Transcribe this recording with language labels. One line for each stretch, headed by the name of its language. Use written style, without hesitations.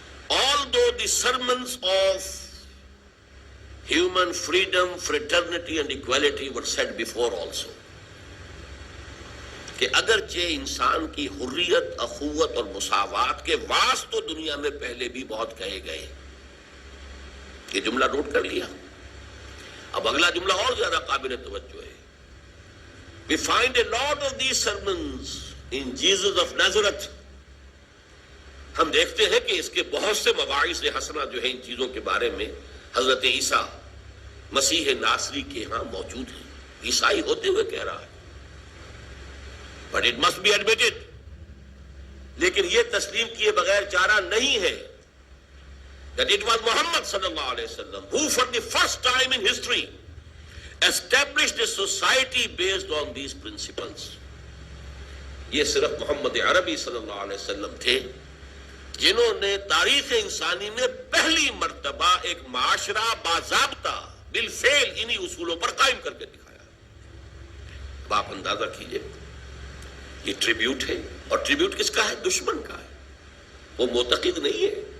English: Although the sermons of human freedom, fraternity and equality were said before also،
Urdu: کہ اگرچہ انسان کی حریت، اخوت اور مساوات کے واعظ تو دنیا میں پہلے بھی بہت کہے گئے. یہ جملہ نوٹ کر لیا. اب اگلا جملہ اور زیادہ قابل توجہ ہے.
English: We find a lot of these sermons in Jesus of Nazareth.
Urdu: ہم دیکھتے ہیں کہ اس کے بہت سے مواعظ حسنہ جو ہیں ان چیزوں کے بارے میں حضرت عیسیٰ مسیح ناصری کے ہاں موجود ہیں. عیسائی ہوتے ہوئے کہہ رہا ہے.
English: But it must be admitted،
Urdu: لیکن یہ تسلیم کیے بغیر چارہ نہیں ہے
English: that it was Muhammad صلی اللہ علیہ وسلم who for the first time in history established a society based on these principles.
Urdu: یہ صرف محمد عربی صلی اللہ علیہ وسلم تھے جنہوں نے تاریخ انسانی میں پہلی مرتبہ ایک معاشرہ باضابطہ بالفعل انہی اصولوں پر قائم کر کے دکھایا. اب آپ اندازہ کیجئے، یہ ٹریبیوٹ ہے، اور ٹریبیوٹ کس کا ہے؟ دشمن کا ہے. وہ معتقد نہیں ہے.